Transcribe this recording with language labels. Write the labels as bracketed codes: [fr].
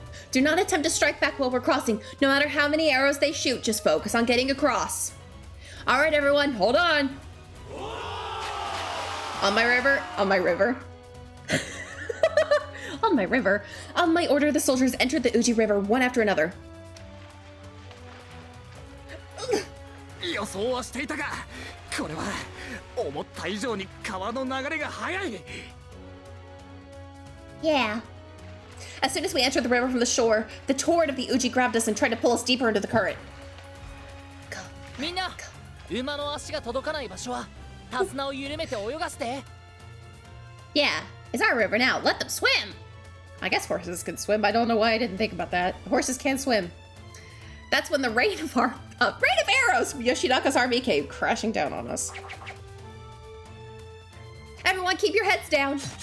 [en] Do not attempt to strike back while we're crossing. No matter how many arrows they shoot, just focus on getting across. All right, everyone, hold on. On my river. On my river. On my river. On my order, the soldiers entered the Uji River one after another. [ja] 予想はしていたが、これは思った以上に川の流れが速い。 [en] Yeah. As soon as we entered the river from the shore, the torrent of the Uji grabbed us and tried to pull us deeper into the current. Go. [ja] みんな、馬の足が届かない場所は手綱を緩めて泳がせて。 [en] Yeah, it's our river now. Let them swim. I guess horses can swim. I don't know why I didn't think about that. Horses can swim. That's when the rain of arrows from Yoshinaka's army came crashing down on us. Everyone, keep your heads down.